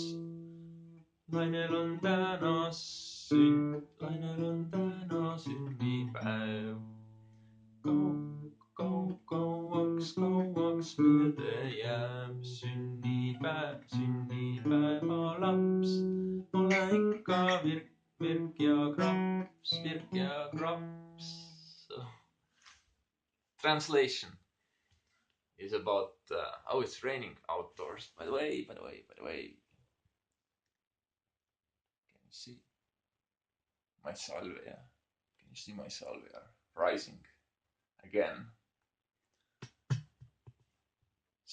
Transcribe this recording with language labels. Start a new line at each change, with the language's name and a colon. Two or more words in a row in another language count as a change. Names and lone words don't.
Estonian: Lainel on täna sünnipäev. Kauaks meelde jääb. Sünnipäeva laps, ole ikka virk ja kraps.
English: So, translation is about how it's raining outdoors. By the way, can you see my salvia? Can you see my salvia rising again?